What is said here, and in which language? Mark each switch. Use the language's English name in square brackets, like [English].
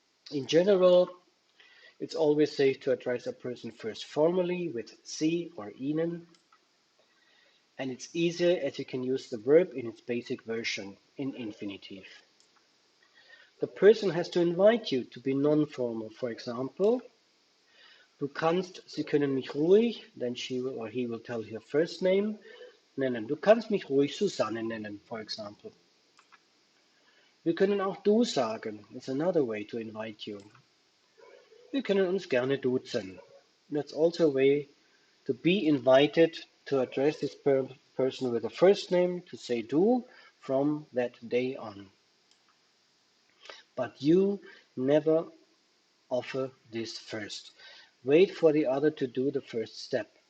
[English] In general, it's always safe to address a person first formally with Sie or Ihnen, and it's easier as you can use the verb in its basic version in infinitive. The person has to invite you to be non-formal. For example, [German] du kannst, Sie können mich ruhig, [English] then she will, or he will tell her first name, nennen. [German] Du kannst mich ruhig Susanne nennen, [English] for example. [German] Wir können auch du sagen. [English] It's another way to invite you. [German] Wir können uns gerne duzen. [English] That's also a way to be invited to address this person with a first name, to say du from that day on. But you never offer this first. Wait for the other to do the first step.